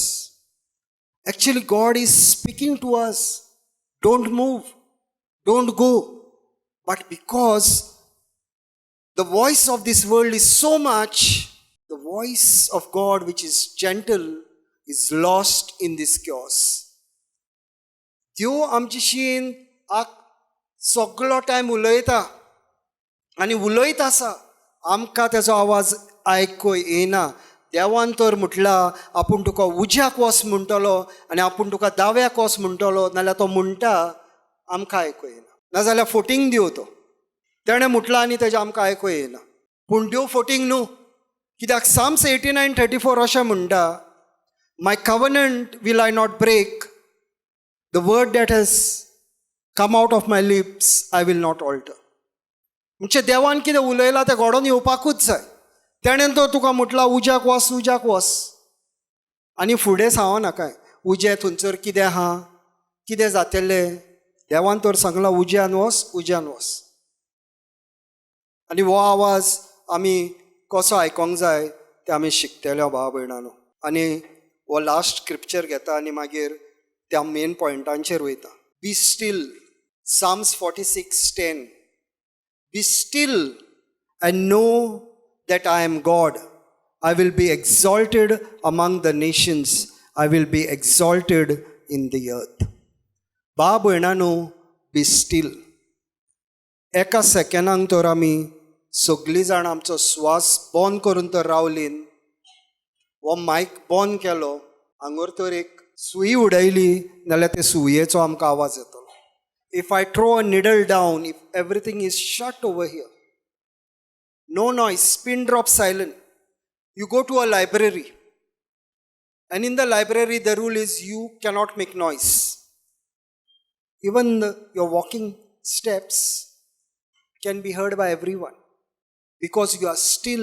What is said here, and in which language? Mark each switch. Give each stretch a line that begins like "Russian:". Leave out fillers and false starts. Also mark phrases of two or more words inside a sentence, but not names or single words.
English: Actually, God is speaking to us. Don't move, don't go. But because the voice of this world is so much, the voice of God, which is gentle, is lost in this chaos.
Konkani: देव आमचेशीन सगळो टायम उलयता आनी उलयत आसा, आमकां तेजो आवाज आयकूंक येना. देवान तर म्हटलां आपूण तुका उज्याक वच म्हणटलो आनी आपूण तुका दाव्याक वच म्हणटलो, नाल्यार तो म्हणटा आमकां आयकूंक येना. नाजाल्यार फोटींग दिवं तो, तेणें म्हटलां आनी तेजें आमकां आयकूंक येना. पूण देव फोटींग न्हू, कित्याक Psalms 89:34 अशें म्हणटा,
English: My covenant will I not break, The word that has come out of my lips I will not alter.
Konkani: म्हणजे देवान कितें उलयलां तें घडोवन येवपाकूच जाय. तेणें तो तुका म्हटलां उज्याक वच, उज्याक वच, आनी फुडें सांगो नाकाय उजें थंयसर कितें आहा, कितें जातलें देवान तर सांगलां उज्यान वच आनी हो आवाज आमी कसो आयकोंक जाय तें आमी शिकतले भाव भयणानो आनी हो
English: last scripture
Konkani: घेता आनी मागीर त्या मेन पॉयंटांचेर वयता
English: be still
Konkani: Psalms 46:10
English: Be still and know that I am God. I will be exalted among the nations. I will be exalted in the earth.
Konkani: भाव भयणानो
English: be still
Konkani: एका सेकंडाक तर आमी सगळीं जाण आमचो स्वास बंद करून तर रावलीन हो मायक बंद केलो हांगर तर एक सुई उडयली नाल्यार ते सुयेचो आमकां आवाज येतलो
English: If I throw a needle down, if everything is shut over here, no noise, pin drop silent. You go to a library, and in the library, the rule is you cannot make noise. Even your walking steps can be heard by everyone because you are still.